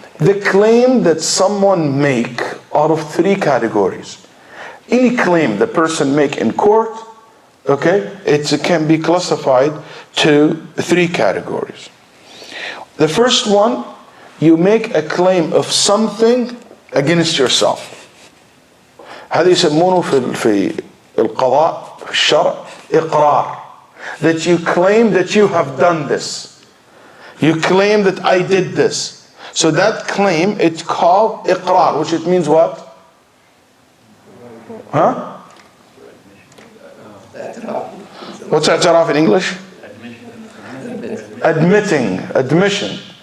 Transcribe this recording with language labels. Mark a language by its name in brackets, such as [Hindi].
[English] The claim that someone make out of three categories. Any claim the person make in court, okay, it can be classified to three categories. The first one, you make a claim of something against yourself. [Arabic] هذا يسمونه في القضاء في الشرع إقرار. [English] That you claim that you have done this. You claim that I did this. So that claim, it's called إقرار, which it means what? Huh? What's اعتراف in English? Admission.